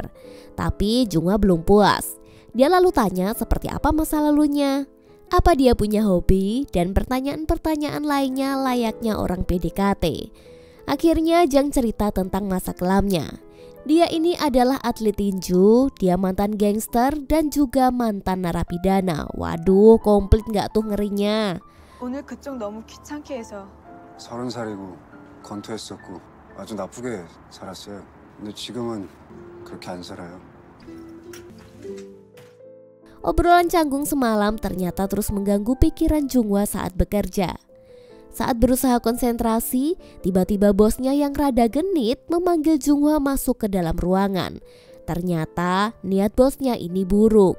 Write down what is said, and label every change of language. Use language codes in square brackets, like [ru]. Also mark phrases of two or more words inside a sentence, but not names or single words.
[id] Tapi Junghwa belum puas. Dia lalu tanya seperti apa masa lalunya, apa dia punya hobi, dan pertanyaan-pertanyaan lainnya layaknya orang PDKT. Akhirnya Jang cerita tentang masa kelamnya. Dia ini adalah atlet tinju, dia mantan gangster dan juga mantan narapidana. Waduh, komplit gak tuh ngerinya. [ko] 오늘 그쪽 너무 귀찮게 해서 30살이고 건투했었고 아주 나쁘게 살았어요. 근데 지금은 그렇게 안 살아요. [id] Obrolan canggung semalam ternyata terus mengganggu pikiran Junghwa saat bekerja. Saat berusaha konsentrasi, tiba-tiba bosnya yang rada genit memanggil Junghwa masuk ke dalam ruangan. Ternyata niat bosnya ini buruk.